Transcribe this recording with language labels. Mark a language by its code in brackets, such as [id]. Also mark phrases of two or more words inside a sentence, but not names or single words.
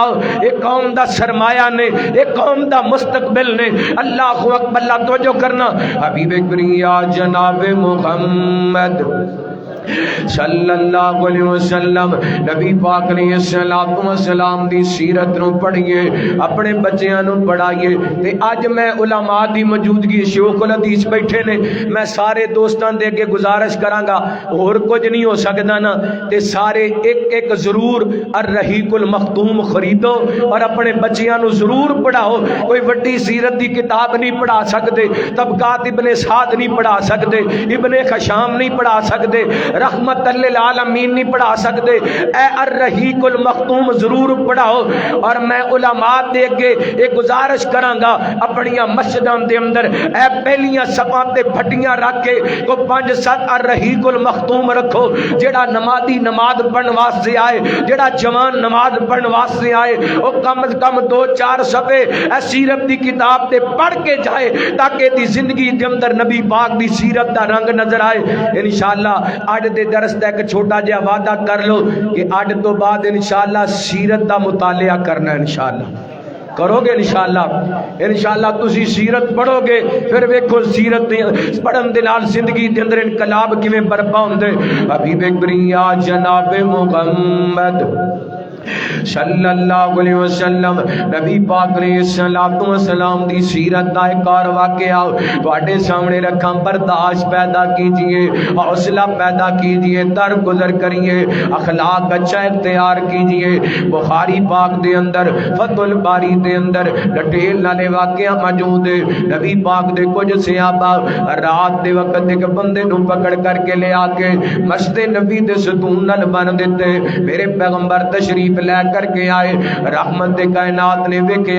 [pa] ایک قوم دا سرمایہ نے, ایک قوم دا مستقبل نے. [ar] اللہ اکبر. [pa] اللہ توجہ کرنا. حبیب کریم یا جناب محمد [ar] صلی اللہ علیہ وسلم [pa] نبی پاک [ar] علیہ السلام [pa] دی سیرت نو پڑھیے, اپنے بچیاں نو پڑھائیے. تے اج میں علماء دی موجودگی شیوخ الحدیث بیٹھے نے, میں سارے دوستاں دے کے گزارش کراں گا اور کچھ نہیں ہو سکدا نا تے سارے ایک ایک ضرور الرحیق المختوم خریدو اور اپنے بچیاں نو ضرور پڑھاؤ. کوئی وڈی سیرت دی کتاب نہیں پڑھا سکدے, طبقات ابن سعد نہیں پڑھا سکدے, ابن خشام نہیں پڑھا سکدے, رحمت للعالمین نہیں پڑھا سکتے. اے الرحیق المختوم ضرور پڑھاؤ. اور میں علماء دے کے ایک گزارش کراں گا اپنیاں مسجداں دے اندر اے پہلیاں صفاں تے پھٹیاں رکھ کے کو 5-7 الرحیق المختوم رکھو. جڑا نمازی نماز پڑھن واسطے آئے, جڑا جوان نماز پڑھن واسطے آئے, او کم از کم 2-4 صفحے اے سیرت دی کتاب تے پڑھ کے جائے تاکہ دی زندگی دے اندر نبی پاک دی سیرت دا رنگ نظر آئے. انشاءاللہ اج دے درس دا ایک چھوٹا جہا وعدہ کر لو کہ اج تو بعد انشاءاللہ سیرت دا مطالعہ کرنا. انشاءاللہ کرو گے انشاءاللہ تسی سیرت پڑھو گے, پھر ویکھو سیرت پڑھن دے نال زندگی دے اندر انقلاب کیویں برپا ہوندے. حبیب کریم یا جناب محمد [ar] صلی اللہ علیہ وسلم [pa] نبی پاک نے صلاتو سلام دی سیرت دا ایک اور واقعہ تہاڈے سامنے رکھا. [ur] برداشت پیدا کیجیے، حوصلہ پیدا کیجیے، در گزر کریے، اخلاق اچھا اختیار کیجیے. [pa] بخاری پاک دے اندر فتح الباری دے اندر ڈیٹیل نالے واقعہ موجود ہے. نبی پاک دے کچھ صحابہ رات دے وقت ایک بندے نوں پکڑ کرکے لے آکے مسجد نبی دے ستون نال بن دتے. میرے پیغمبر تشریف لے کرکے آئے، رحمت دے کائنات نے ویکھیا.